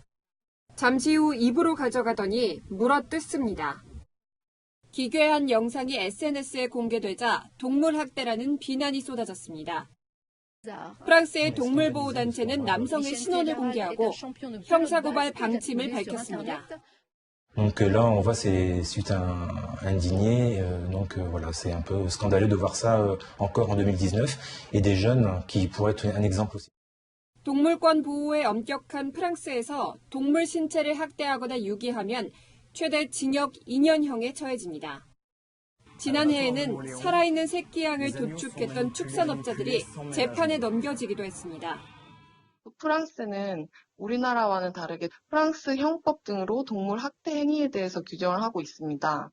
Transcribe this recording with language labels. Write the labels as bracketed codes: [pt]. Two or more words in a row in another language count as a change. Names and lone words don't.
[ko] 잠시 후 입으로 가져가더니 물어뜯습니다. 기괴한 영상이 SNS에 공개되자 동물학대라는 비난이 쏟아졌습니다. 프랑스의 동물보호단체는 남성의 신원을 공개하고 형사고발 방침을 밝혔습니다. [fr] Donc là, on voit c'est suite à un indigné, donc voilà, c'est un peu scandaleux de voir ça encore en 2019 et des jeunes qui pourraient être un exemple aussi. [ko] 동물권 보호에 엄격한 프랑스에서 동물 신체를 학대하거나 유기하면 최대 징역 2년형에 처해집니다. 지난해에는 살아있는 새끼양을 도축했던 축산업자들이 재판에 넘겨지기도 했습니다. 프랑스는 우리나라와는 다르게 프랑스 형법 등으로 동물 학대 행위에 대해서 규정을 하고 있습니다.